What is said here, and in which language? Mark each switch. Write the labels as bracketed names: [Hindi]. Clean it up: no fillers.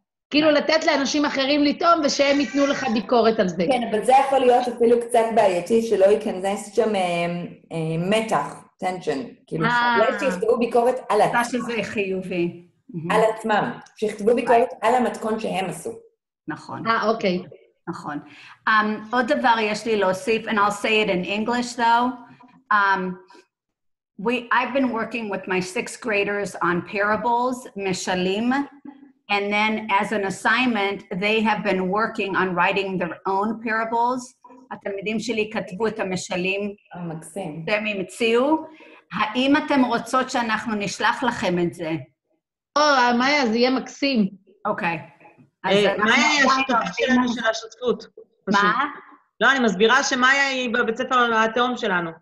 [Hebrew] כאילו לתת לאנשים אחרים לטעום, ושהם ייתנו לך ביקורת על זה. כן, אבל זה יכול להיות אפילו קצת בעייתי, שלא ייכנס שם מתח, טנשן. כאילו, אולי שיכתבו ביקורת על עצמם. שזה חיובי. על עצמם. שיכתבו ביקורת על המתכון שהם עשו. נכון. אוקיי. נכון. עוד דבר יש לי להוסיף, [English] and I'll say it in English though. I've been working with my 6th graders on parables, משלים, and then as an assignment, they have been working on writing their own parables. [Hebrew] התלמידים שלי כתבו את המשלים. מקסים. שהם המציאו. האם אתם רוצות שאנחנו נשלח לכם את זה? מאיה, זה יהיה מקסים. אוקיי. מאיה היא השותפת שלנו של השותפות. מה? לא, אני מסבירה שמאיה היא בבית ספר התאום שלנו.